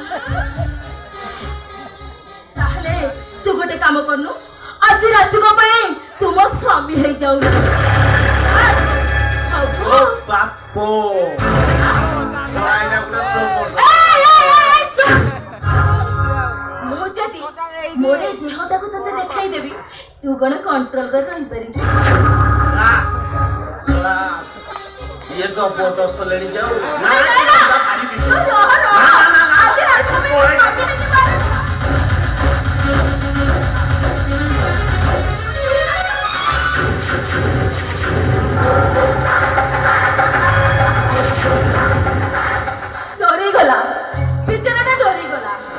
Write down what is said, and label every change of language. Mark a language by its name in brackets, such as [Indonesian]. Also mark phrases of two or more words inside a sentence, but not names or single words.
[Odia] ତାହେଲେ ତୁ ଗୋଟେ କାମ କରୁନୁ, ଆଜି ରାତିକ ପାଇଁ ତୁମ ସ୍ୱାମୀ ହେଇଯାଉନୁ। ଓ ବାପୋ ଜଣାଇଲା ଗୋଟେ ଜବରଦସ୍ତ। ମୁଁ ଯଦି ମୋର ଏ ଦେହଟାକୁ ତତେ ଦେଖାଇଦେବି ତୁ କଣ କଣ୍ଟ୍ରୋଲ କରି ରହିପାରିବୁ? ये जबरदस्त लेनी जाओ ना ତୁ ରହ, ରହ। ଆଜି ରାତିକ ପାଇଁ ତୋ ସ୍ୱାମୀ ହେଇଯିବ। ଡରିଗଲା ବିଚାରାଟା, ଡରିଗଲା।